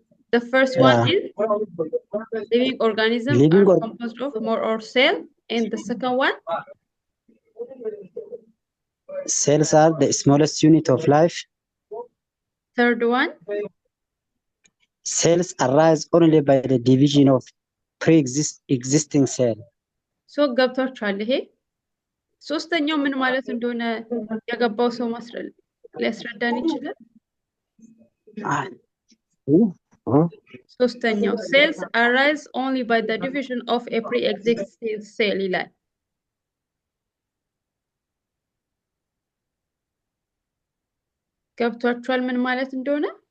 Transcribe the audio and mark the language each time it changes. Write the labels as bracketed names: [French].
[English] The first one is living organisms are composed of more or cell, and the second one? Cells are the smallest unit of life. Third one? Cells arise only by the division of pre-existing cell. [Amharic] So ገብቷችኋል ይሄ ሶስተኛው ምን ማለት እንደሆነ ያገባው ሰው ሊያስረዳን ይችላል? ሶስተኛው [English] cells arise only by the division of a pre-existing cell [Amharic] ይላል። ገብቷችኋል ምን ማለት እንደሆነ?